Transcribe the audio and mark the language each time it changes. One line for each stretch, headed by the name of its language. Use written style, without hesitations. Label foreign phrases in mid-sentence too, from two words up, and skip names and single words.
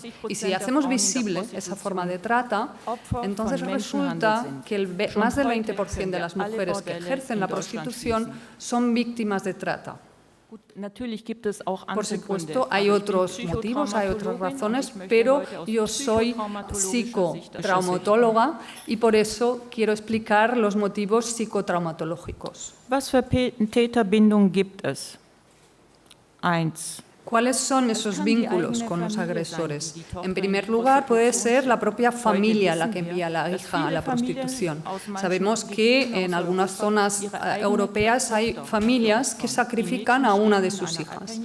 Spanish: Y si hacemos visible esa forma de trata, entonces resulta que más del 20% de las mujeres que ejercen la prostitución son víctimas de trata. Por supuesto, hay otros motivos, hay otras razones, pero yo soy psicotraumatóloga y por eso quiero explicar los motivos psicotraumatológicos.
German: Was für Täterbindung gibt es? 1.
Spanish: ¿Cuáles son esos vínculos con los agresores? En primer lugar, puede ser la propia familia la que envía a la hija a la prostitución. Sabemos que en algunas zonas europeas hay familias que sacrifican a una de sus hijas.